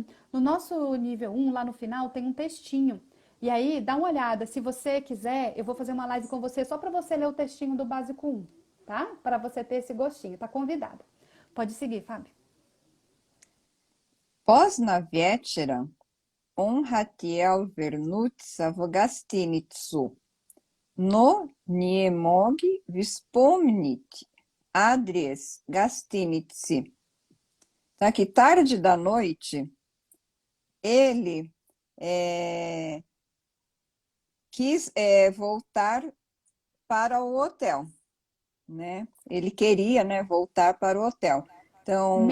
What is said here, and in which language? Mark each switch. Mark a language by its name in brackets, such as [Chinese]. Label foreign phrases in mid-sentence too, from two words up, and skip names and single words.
[Portuguese] No nosso nível 1, lá no final, tem um textinho. E aí, dá uma olhada. Se você quiser, eu vou fazer uma live com você só para você ler o textinho do Básico 1, tá? Para você ter esse gostinho. Tá convidada. Pode seguir, Fábio. [Russian] Поздно вечером, он хотел вернуться в гостиницу, но не мог вспомнить адрес гостиницы. [Portuguese] Tá que tarde da noite, ele é, quis voltar para o hotel, né? Ele queria, né, voltar para o hotel. Então,